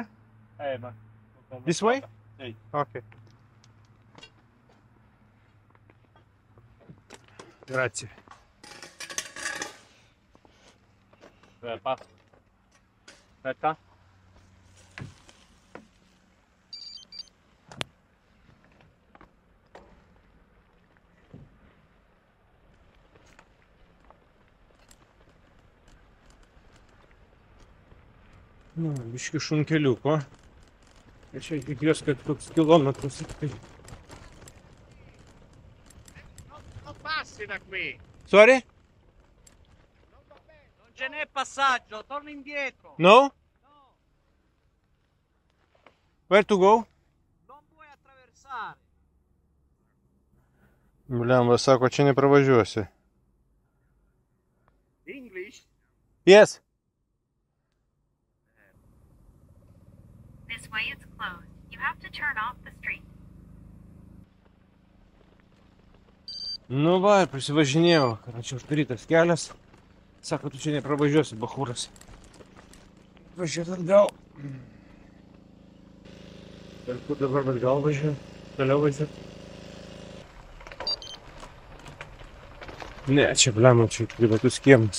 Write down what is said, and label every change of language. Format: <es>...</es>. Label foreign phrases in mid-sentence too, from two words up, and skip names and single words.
<en>This way? Okay.</en> <it>Grazie. Aspetta.</it> <lt>Nu, biški šunkeliuko. Ir čia tikiuosi, kad koks kilometras.</lt> <it>Non passi da qui.</it> <en>Sorry?</en> <it>Non ce n'è passaggio, torna indietro. No?</it> <en>Where to go?</en> <it>Non puoi attraversare.</it> <lt>Blemba, sako, čia nepravažiuosi.</lt> <en>English? Yes. This way is closed. You have to turn off the street.</en> <lt>Nu va, ir prisivažinėjau. Čia uždarytas kelias. Sako, tu čia nepravažiuosi, bachūras. Važiuot atgal. Ir kur dabar atgal važiuoju? Toliau važiuoju? Ne, čia blema, čia privatus kiemas.</lt>